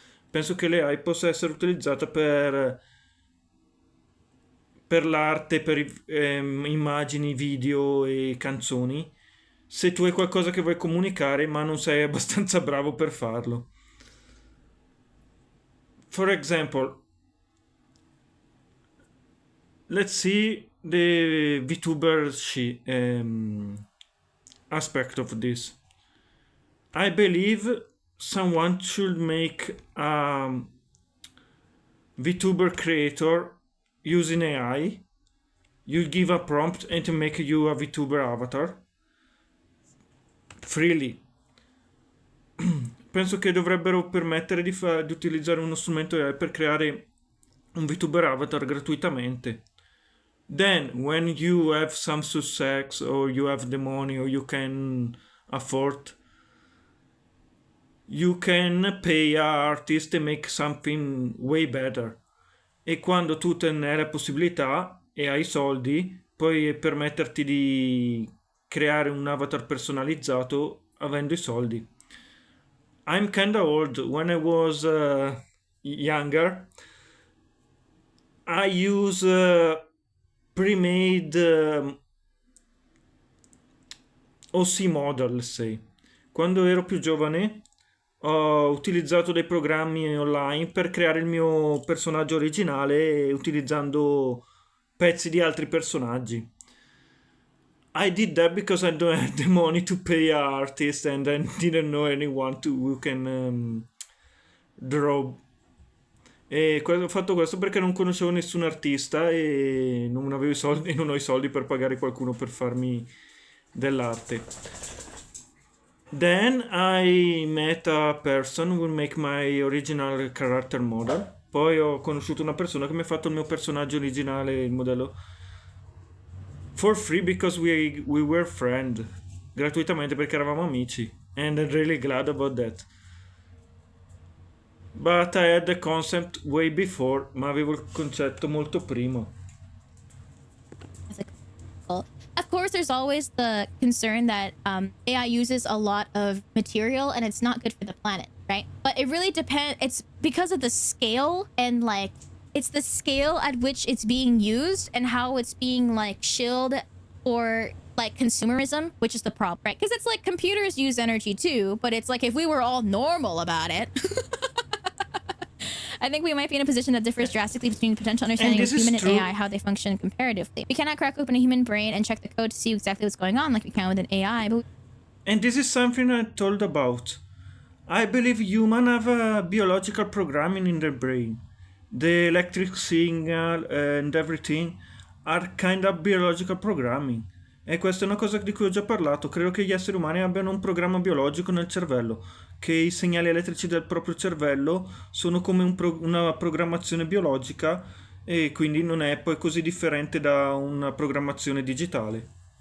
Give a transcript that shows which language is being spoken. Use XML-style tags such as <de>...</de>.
<it>Penso che l'AI possa essere utilizzata per l'arte, per immagini, video e canzoni, se tu hai qualcosa che vuoi comunicare ma non sei abbastanza bravo per farlo.</it> <en>For example, let's see the VTuber aspect of this. I believe someone should make a VTuber creator using AI. You give a prompt and to make you a VTuber avatar freely.</en> <it>Penso che dovrebbero permettere di utilizzare uno strumento AI per creare un VTuber avatar gratuitamente.</it> <en>Then, when you have some success or you have the money or you can afford, you can pay an artist and make something way better.</en> <it>E quando tu te ne hai la possibilità e hai soldi, puoi permetterti di creare un avatar personalizzato avendo i soldi.</it> <en>I'm kinda old. When I was younger, I use pre-made OC model, let's say.</en> <it>Quando ero più giovane ho utilizzato dei programmi online per creare il mio personaggio originale utilizzando pezzi di altri personaggi.</it> <en>I did that because I don't have the money to pay an artist and I didn't know anyone who can draw.</en> <it>E ho fatto questo perché non conoscevo nessun artista e non avevo i soldi e non ho i soldi per pagare qualcuno per farmi dell'arte.</it> <en>Then I met a person who will make my original character model.</en> <it>Poi ho conosciuto una persona che mi ha fatto il mio personaggio originale, il modello,</it> <en>for free because we were friends.</en> <it>Gratuitamente perché eravamo amici.</it> <en>And I'm really glad about that. But I had the concept way before,</en> <it>ma avevo il concetto molto prima.</it> <en>Of course, there's always the concern that AI uses a lot of material and it's not good for the planet, right? But it really depends. It's because of the scale and like it's the scale at which it's being used and how it's being like shilled or like consumerism, which is the problem, right? Because it's like computers use energy too, but it's like if we were all normal about it, I think we might be in a position that differs drastically between potential understanding of human and AI, how they function comparatively. We cannot crack open a human brain and check the code to see exactly what's going on like we can with an AI, but And this is something I told about. I believe humans have a biological programming in their brain. The electric signal and everything are kind of biological programming.</en> <it>E questa è una cosa di cui ho già parlato. Credo che gli esseri umani abbiano un programma biologico nel cervello, che i segnali elettrici del proprio cervello sono come una programmazione biologica e quindi non è poi così differente da una programmazione digitale.</it>